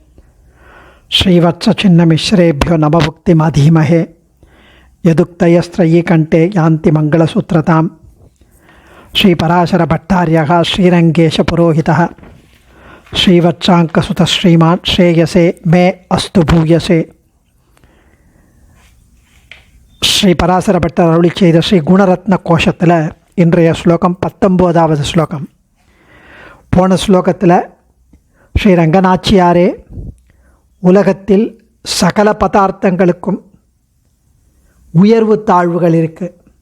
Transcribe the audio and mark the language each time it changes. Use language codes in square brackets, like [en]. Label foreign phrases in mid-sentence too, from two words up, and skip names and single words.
[sa] श्रीवत्सचिन्नमिश्रेभ्यो नमभुक्तिमधीमहे यदुक्तयस्त्रयीकण्ठे यान्ति मङ्गलसूत्रतां। श्रीपराशरभट्टार्यः श्रीरङ्गेशपुरोहितः श्रीवत्साङ्कसुतः श्रीमान् श्रेयसे मे अस्तु भूयसे। [ta] श्रीपराशरभट्टर अरुளி செய்த ஸ்ரீ குணரத்ன கோஷத்தில் இன்றைய ஸ்லோகம் 19வது ஸ்லோகம். போன ஸ்லோகத்தில் ஸ்ரீ ரங்கநாச்சியாரே உலகத்தில் சகல பதார்த்தங்களுக்கும் உயர்வு தாழ்வுகள் இருக்குது.